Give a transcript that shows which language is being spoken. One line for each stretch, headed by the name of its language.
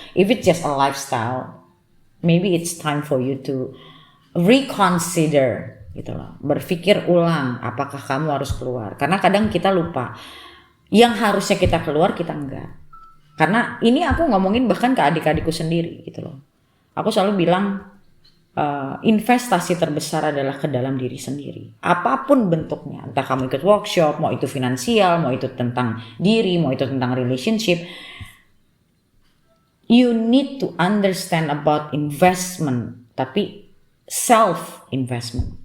English: If it's just a lifestyle, maybe it's time for you to reconsider
Indonesian: gitu loh. Berpikir ulang apakah kamu harus keluar. Karena kadang kita lupa yang harusnya kita keluar kita enggak. Karena ini aku ngomongin bahkan ke adik-adikku sendiri gitu loh. Aku selalu bilang investasi terbesar adalah ke dalam diri sendiri. Apapun bentuknya, entah kamu ikut workshop, mau itu finansial, mau itu tentang diri, mau itu tentang relationship.
English: You need to understand about investment,
Indonesian: tapi
English: self investment.